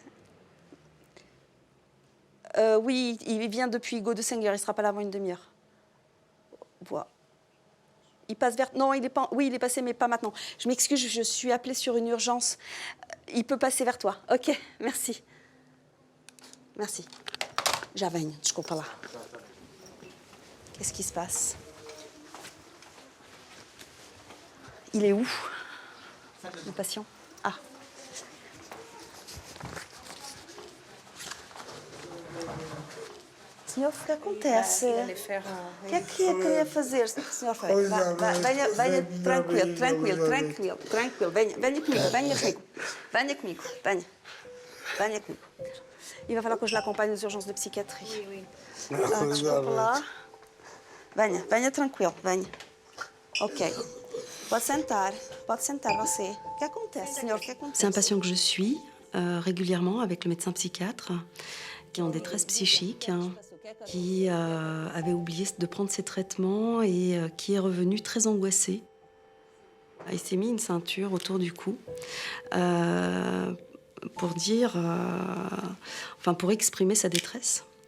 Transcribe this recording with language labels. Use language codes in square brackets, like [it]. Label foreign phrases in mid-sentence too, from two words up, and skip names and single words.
[fr] Oui, il vient depuis Hugo de Senger, il ne sera pas là avant une demi-heure. Voilà. Il passe vers... Non, il est pas... Oui, il est passé, mais pas maintenant. Je m'excuse, je suis appelée sur une urgence. Il peut passer vers toi. Ok, merci. Merci. [pt] Já venho, desculpa lá. [fr] Qu'est-ce qui se passe? Il est où, le patient? Ah. [pt] Senhor, o que acontece? O que é que eu queria fazer, senhor Frei? Venha, tranquilo. Venha comigo. [fr] Il va falloir que je l'accompagne aux urgences de psychiatrie. Oui. [pt] Desculpa lá. Venha tranquilo, venha. Ok. Pode sentar você. O que acontece, senhor? O que acontece? [fr] C'est un patient que je suis régulièrement avec le médecin psychiatre qui est en détresse psychique, qui avait oublié de prendre ses traitements et qui est revenu très angoissé. Il s'est mis une ceinture autour du cou pour dire, pour exprimer sa détresse.